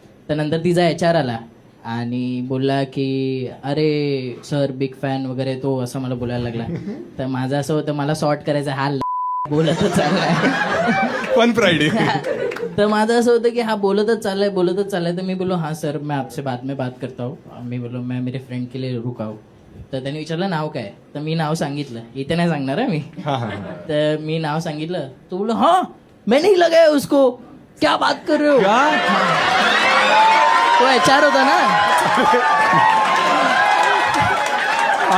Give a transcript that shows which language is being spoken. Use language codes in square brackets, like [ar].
[mr] तर नंतर तिचा HR आला आणि बोलला की अरे सर बिग फॅन वगैरे तो असं मला बोलायला लागला. तर माझं असं होतं मला सॉर्ट करायचं हा बोलतच चाललाय. [en] fun Friday [mr] तर माझं असं होतं की हा बोलतच चाललाय. तर मी बोललो [hi] हाँ सर मैं आपसे बाद में बात करता हूँ. [mr] मी बोललो [hi] मैं मेरे फ्रेंड के लिए रुका हूँ. [mr] तर त्याने विचारलं नाव काय. तर मी नाव सांगितलं. इथे नाही सांगणार आहे मी. तर मी नाव सांगितलं. तो बोललो [hi] हाँ मैं नहीं लगाया उसको क्या बात कर रहे हो. [mr] तो HR होता ना.